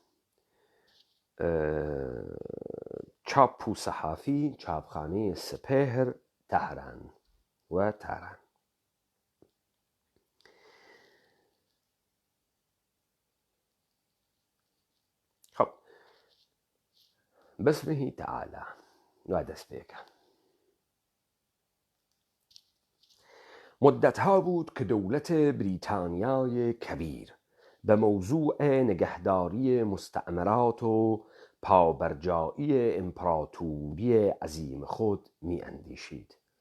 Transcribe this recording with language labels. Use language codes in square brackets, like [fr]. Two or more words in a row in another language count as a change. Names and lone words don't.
[ckb] چاپ و سەحافی چاپخانەی سپێهر تەهران و تاران. خب [ar] بسمه تعالى [ckb] وا دەست پێکە. [fa] مدتها بود که دولت بریتانیای کبیر به موضوع نگهداری مستعمرات و پابرجایی امپراتوری عظیم خود می اندیشید.